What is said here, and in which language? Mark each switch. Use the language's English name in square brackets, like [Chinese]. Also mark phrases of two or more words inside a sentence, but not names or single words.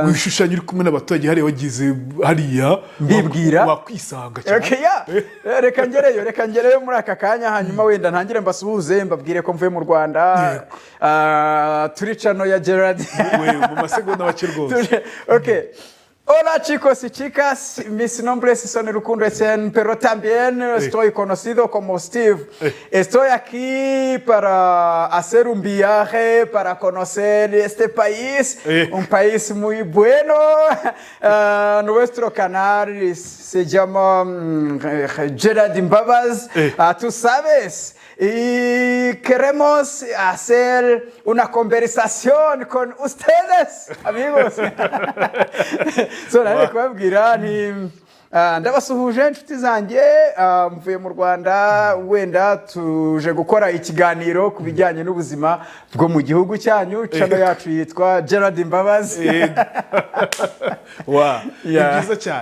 [Kinyarwanda] wishushanyo uri kumwe n'abaturage hariya wagize hariya mbibwira wakwisanga cyane. Reka ngereyo muri aka kanya hanyuma wenda ntangire mbasuhuze mbabwire ko mvuye mu Rwanda. Turi chano ya Gerard. Mu masegonda make rwose. Okay. [Spanish] Hola chicos y chicas, mis nombres son Rukundo Etienne, pero también estoy conocido como Steve. Estoy aquí para hacer un viaje, para conocer este país, un país muy bueno. Nuestro canal se llama Gerard Mbabaz, tú sabes. Y queremos hacer una conversación con ustedes, amigos. [Kinyarwanda] Nari kubabwira nti ndabasuhuje inshuti zanjye, mvuye mu Rwanda, wenda tuje gukora ikiganiro ku bijyanye n'ubuzima bwo mu gihugu cyanyu. Channel yacu yitwa Gerard Mbabaz. Byiza cyane.